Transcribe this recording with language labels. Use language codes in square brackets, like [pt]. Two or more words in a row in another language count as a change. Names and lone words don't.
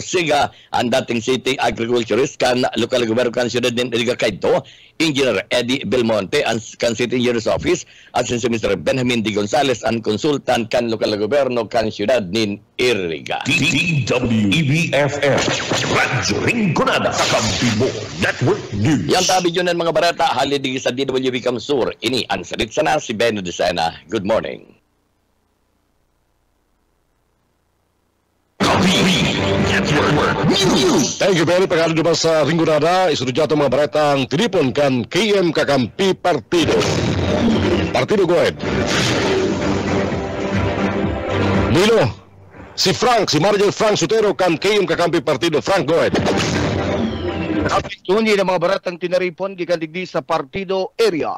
[bik] Orsiga, ang dating city agriculturist kan lokal gobyerno kan siyudad ng Iriga Kaito, Engineer Eddie Belmonte, ang kan [en] city engineer's office, [bik] at si Mr. Benjamin D. Gonzales, ang konsultan kan lokal gobyerno kan siyudad ng Iriga. DWEBFM Radyo Rinconada Kakampibo Network News. Yang tabi yun ng mga barata halidi sa DWB Kamsur. Ini ang salit sana si Beno de Sena. [en] Good morning. Thank you very much. [bik] Pagkali naman sa Rinconada, isunod yato mga baretang tinipon kan KM Kakampi Partido. [en] Partido, go ahead. [bik] Nilo, si Marjorie Frank Sotero kan KM Kakampi Partido. [en] Frank, go ahead. [bik] Tunyi ng mga baratang tinaripon gikandigdi sa partido area.